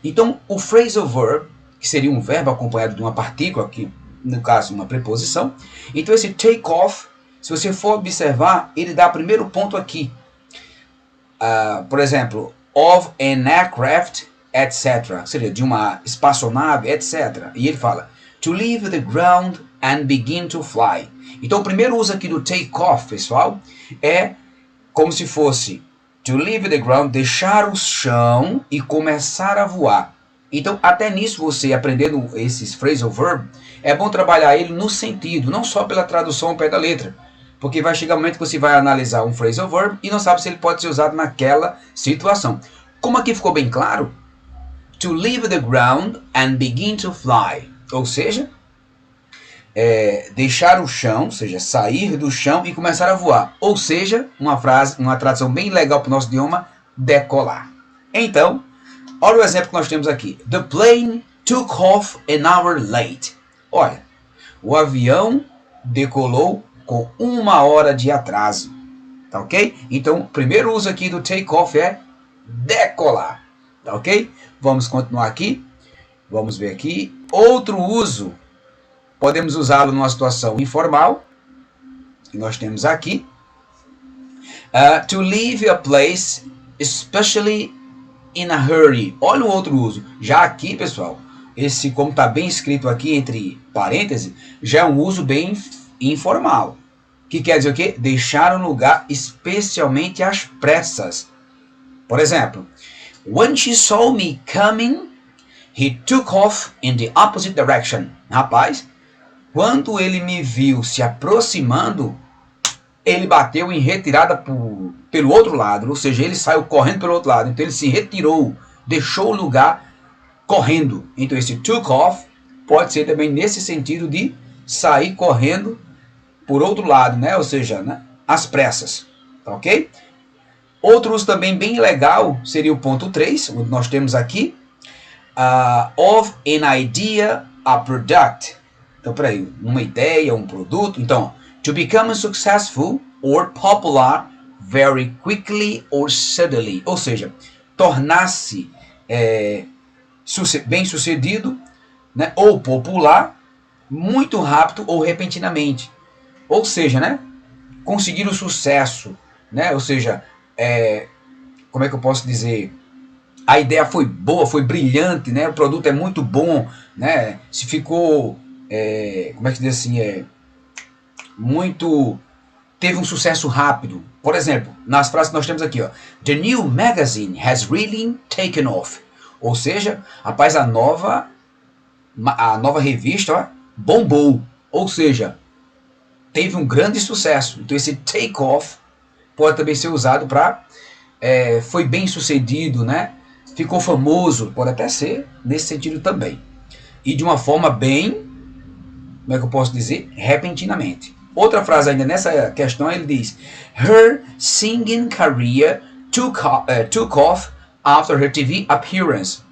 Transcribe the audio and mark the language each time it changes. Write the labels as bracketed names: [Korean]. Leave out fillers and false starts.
[Portuguese] Então, o phrasal verb, que seria um verbo acompanhado de uma partícula, aqui no caso uma preposição. Então esse take off, se você for observar, ele dá o primeiro ponto aqui. Por exemplo, [English] of an aircraft, etc. [Portuguese] Ou seja, de uma espaçonave, etc. E ele fala, [English] to leave the ground and begin to fly. [Portuguese] Então o primeiro uso aqui do take off, pessoal, é como se fosse [English] to leave the ground, [Portuguese] deixar o chão e começar a voar. Então até nisso você aprendendo esses phrasal verb, é bom trabalhar ele no sentido, não só pela tradução ao pé da letra. Porque vai chegar um momento que você vai analisar um phrasal verb e não sabe se ele pode ser usado naquela situação. Como aqui ficou bem claro, [English] to leave the ground and begin to fly. [Portuguese] Ou seja, deixar o chão, ou seja, sair do chão e começar a voar. Ou seja, uma tradução bem legal para o nosso idioma, decolar. Então, olha o exemplo que nós temos aqui. [English] The plane took off an hour late. [Portuguese] Olha, o avião decolou com 1 hora de atraso, tá ok? Então, o primeiro uso aqui do take off é decolar, tá ok? Vamos continuar aqui, vamos ver aqui. Outro uso, podemos usá-lo numa situação informal, que nós temos aqui. [English] To leave a place, especially in a hurry. [Portuguese] Olha o outro uso. Já aqui, pessoal, esse como está bem escrito aqui entre parênteses, já é um uso bem informal, que quer dizer o quê? Deixar um lugar especialmente às pressas. Por exemplo, [English] when she saw me coming, he took off in the opposite direction. [Portuguese] Rapaz, quando ele me viu se aproximando, ele bateu em retirada pelo outro lado, ou seja, ele saiu correndo pelo outro lado. Então ele se retirou, deixou o lugar correndo. Então esse took off pode ser também nesse sentido de sair correndo por outro lado, né? Ou seja, né? Às pressas, tá ok? Outro uso também bem legal seria o ponto 3, onde nós temos aqui [English] of an idea, a product. [Portuguese] Então, peraí, uma ideia, um produto. Então, [English] to become successful or popular very quickly or suddenly. [Portuguese] Ou seja, tornar-se bem sucedido, né? Ou popular muito rápido ou repentinamente. Ou seja, né, conseguir o sucesso, né, ou seja, como é que eu posso dizer, a ideia foi boa, foi brilhante, né, o produto é muito bom, né, se ficou, como é que diz assim, teve um sucesso rápido. Por exemplo, nas frases que nós temos aqui, ó, [English] the new magazine has really taken off. [Portuguese] Ou seja, rapaz, a nova revista, ó, bombou, ou seja, teve um grande sucesso. Então esse take off pode também ser usado para foi bem sucedido, né? Ficou famoso, pode até ser nesse sentido também. E de uma forma bem, como é que eu posso dizer? Repentinamente. Outra frase ainda nessa questão, ele diz, [English] her singing career took off after her TV appearance.